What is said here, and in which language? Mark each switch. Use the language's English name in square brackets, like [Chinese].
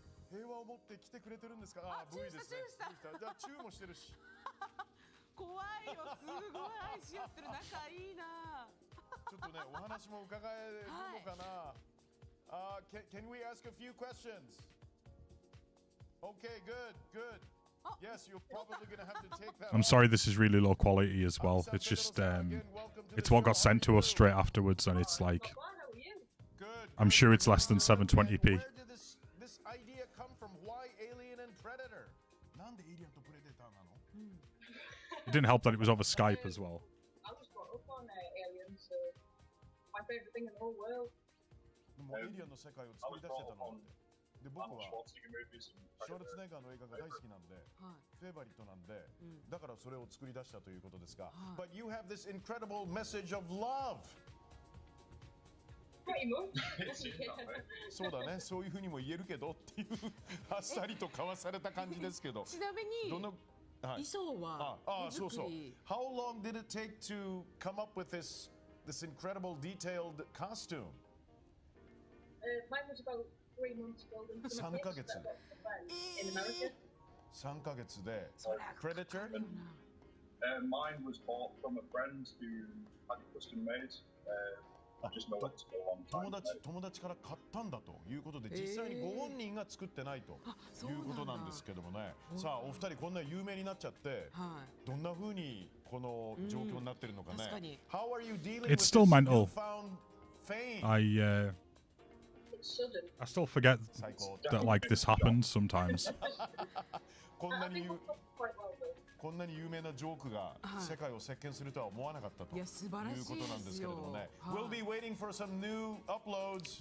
[Japanese] 平和を持って来てくれてるんですか？あ、Vですね。じゃあチューもしてるし。怖いよ、すごい愛し合ってる仲いいな。ちょっとね、お話も伺えるのかな。 [English] Can we ask a few questions? Okay, good, good. Yes, you're probably gonna have to take that. I'm sorry, this is really low quality as well. It's just, it's what got sent to us straight afterwards, and it's like, I'm sure it's less than 720p. Where did this idea come from? Why Alien and Predator? [Japanese] なんで Alien と Predator なの? [English] It didn't help that it was over Skype as well. I was brought up on Alien, so my favourite thing in the whole world. [Japanese] でも Alien の世界を作り出してたので。で僕はシュワルツェネッガーの映画が大好きなんで、フェイバリットなんで、だからそれを作り出したということですが。 [English] But you have this incredible message of love. Pretty much. [Japanese] そうだね、そういうふうにも言えるけどっていうあっさりと交わされた感じですけど。ちなみに衣装はそうそう。 [English] How long did it take to come up with this incredible detailed costume? Mine was about 3 months building. [Japanese] 3ヶ月。 [English] In America. [Japanese] 3ヶ月で。Predator? [English] Mine was bought from a friend who had it custom made. I just know it's a long time. [Japanese] 友達から買ったんだということで、実際にご本人が作ってないということなんですけどもね。さあお二人こんな有名になっちゃって、どんな風にこの状況になってるのかね。 [English] How are you dealing with It's still mental. newfound fame? I still forget that like this happens sometimes. [Japanese] こんな [English] I [Japanese] に [English] think we've done quite well though. [Japanese] こんなに有名なジョークが世界を席巻するとは思わなかったということなんですけれどもね。 [English] We'll be waiting for some new uploads.